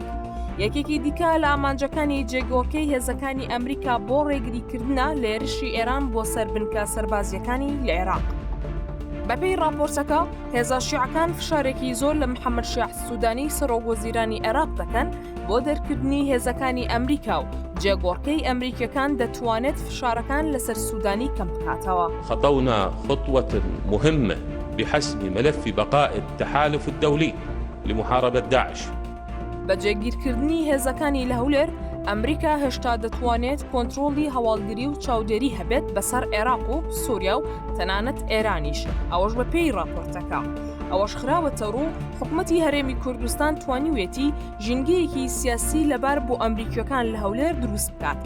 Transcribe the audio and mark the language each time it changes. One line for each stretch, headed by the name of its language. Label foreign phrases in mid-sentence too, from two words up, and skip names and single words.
Central Kurdish: یەکێکی دیکە لە ئامانجەکانی جێگۆڕکەی هێزەکانی ئەمریکا بۆ ڕێگریکردنە لە هێرشی ئێران بۆ سەربنکە سەربازیەکانی لە عێراق. بەپێی راپۆرتەکە، هێزە شیعەکان فشارێکی زۆر لە محەممەد شیع سوودانی سەرۆکوەزیرانی عێراق دەکەن بۆ دەرکردنی هێزەکانی ئەمریکا و جێگۆڕکەی ئەمریکیەکان دەتوانێت فشارەکان لەسەر سوودانی کەم بکاتەوە.
Arabic: خطونا خطوة مهمة بحسم ملف بقاء التحالف الدولي لمحاربة داعش.
Central Kurdish: بە جێگیرکردنی هێزەکانی لە هەولێر، ئەمریکا هێشتا دەتوانێت کۆنتڕۆڵی هەواڵگری و چاودێری هەبێت بەسەر عێراق و سووریا و تەنانەت ئێرانیش، ئەوەش بەپێی راپۆرتەکە. ئەوەش خراوەتە ڕوو حکومەتی هەرێمی کوردستان توانیوێتی ژینگەیەکی سیاسی لەبار بۆ ئەمریکیەکان لە هەولێر دروست بکات.